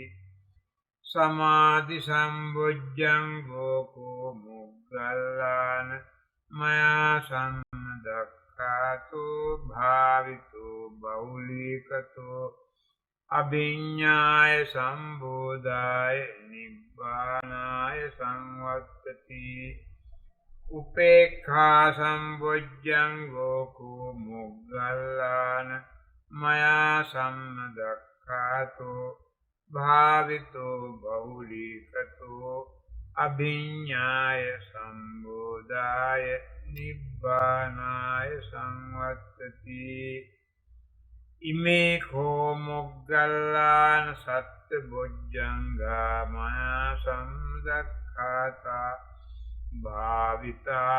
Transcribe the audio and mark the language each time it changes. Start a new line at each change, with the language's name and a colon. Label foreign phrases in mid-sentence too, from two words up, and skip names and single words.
Pali: සමාධි සම්බොජ්ජංගෝ කෝ මොග්ගල්ලාන මයා සම්නදක්ඛාතෝ භාවිතෝ බහුලීකතෝ අභිඤ්ඤාය සම්බෝධාය නිබ්බානාය සංවත්තති උපේක්ඛා සම්බොජ්ජංගෝ කෝ මොග්ගල්ලාන මයා සම්නදක්ඛාතෝ භාවිතෝ බහුලීකතෝ අභිඤ්ඤාය සම්බෝධාය නිබ්බානාය සංවත්තති ඉමේ කෝ මොග්ගල්ලාන සත්ත බොජ්ජංගා මයා සම්දක්ඛාතා භාවිතා